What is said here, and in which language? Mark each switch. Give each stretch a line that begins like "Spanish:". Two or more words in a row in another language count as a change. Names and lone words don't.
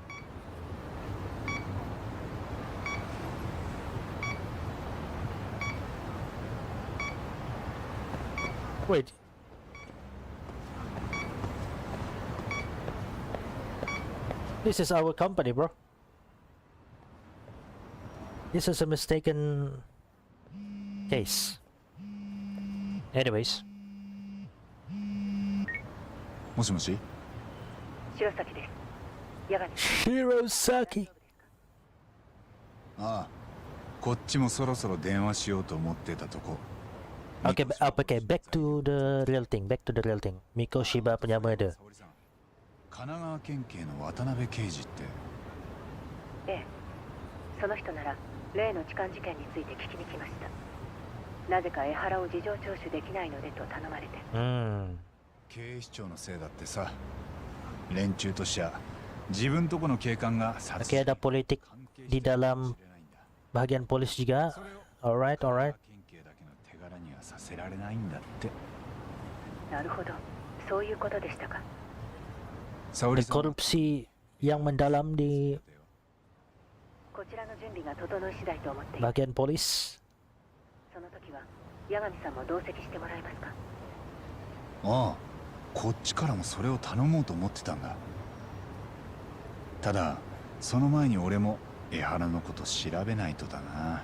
English: Wait. This is our company, bro. This is a mistaken case. Anyways.
Japanese: もしもし。白崎です。矢上 Shirosaki. ああ、こっちもそろそろ電話しようと思ってたとこ。
English: Okay, okay, back to the real thing.
Malay: Miko Shiba punya murder.
Japanese: 神奈川県警の渡辺刑事って。ええ、その人なら例の痴漢事件について聞きに来ました。なぜか江原を事情聴取できないのでと頼まれて。警視庁のせいだってさ。連中としちゃ自分とこの警官が殺
Malay: Oke, ada politik di dalam bagian polis juga.
English: Alright.
Japanese: 県警だけの手柄にはさせられないんだって。なるほど、そういうことでしたか。
Malay: Ada korupsi yang mendalam di
Japanese: こちらの準備が整い次第と思っています。
Malay: bagian polis.
Japanese: その時は矢上さんも同席してもらえますか。ああ、こっちからもそれを頼もうと思ってたんだ。ただその前に俺も江原のこと調べないとだな。